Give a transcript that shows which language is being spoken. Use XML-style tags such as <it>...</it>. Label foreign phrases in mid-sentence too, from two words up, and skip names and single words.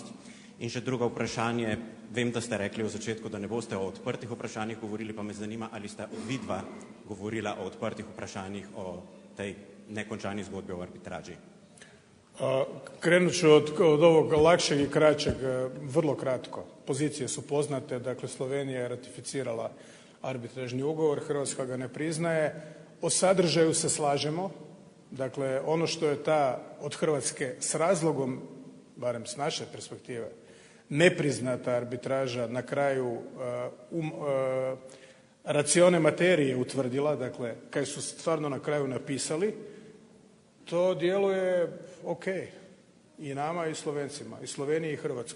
<sl>In še drugo vprašanje, vem, da ste rekli v začetku, da ne boste o odprtih vprašanjih govorili, pa me zanima, ali sta vidva govorila o odprtih vprašanjih o tej nekončani zgodbi o arbitraži.</sl> <hr>Krenut ću od ovog lakšeg i kraćeg, vrlo kratko. Pozicije su poznate, dakle Slovenija je ratificirala arbitražni ugovor, Hrvatska ga ne priznaje. O sadržaju se slažemo, dakle ono što je ta od Hrvatske s razlogom, barem s naše perspektive, nepriznata arbitraža na kraju racione materije utvrdila, dakle kaj su stvarno na kraju napisali, to djeluje ok i nama i Slovencima, i Sloveniji i Hrvatskoj.</hr>